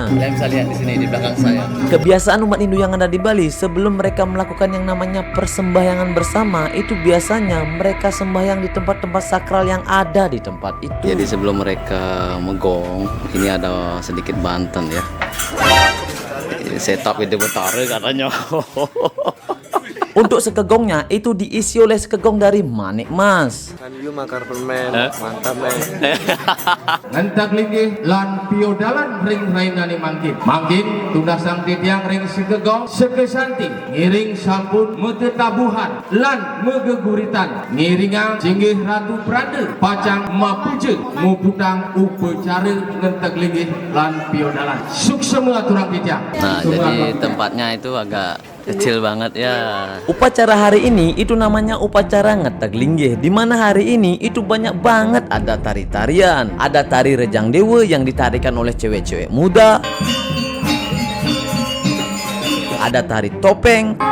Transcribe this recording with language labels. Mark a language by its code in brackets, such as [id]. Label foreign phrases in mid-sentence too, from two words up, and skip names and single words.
[id] Kalian bisa lihat di sini di belakang saya. Kebiasaan umat Hindu yang ada di Bali sebelum mereka melakukan yang namanya persembahyangan bersama itu biasanya mereka sembahyang di tempat-tempat sakral yang ada di tempat itu. Jadi sebelum mereka megong, ini ada sedikit banten ya. Setup Ide Betara katanya. Untuk sekegongnya itu diisi oleh sekegong dari Manik Mas. Kan you makar permen, mantap men. [ban] Ngentak linggih lan piodalan ring rainani mangkin. Mangkin tunasang titiang ring sekegong sekesanti ngiring sampun metetabuhan lan megeguritan ngiringang jinggih ratu prade pacang mapuje muputang upacara ngentak linggih lan piodalan. Suksema turang titiang. [id] Nah, jadi tempatnya itu agak kecil banget ya. Upacara hari ini itu namanya upacara ngetaglinggih, di mana hari ini itu banyak banget ada tari-tarian. Ada tari Rejang Dewa yang ditarikan oleh cewek-cewek muda. Ada tari topeng.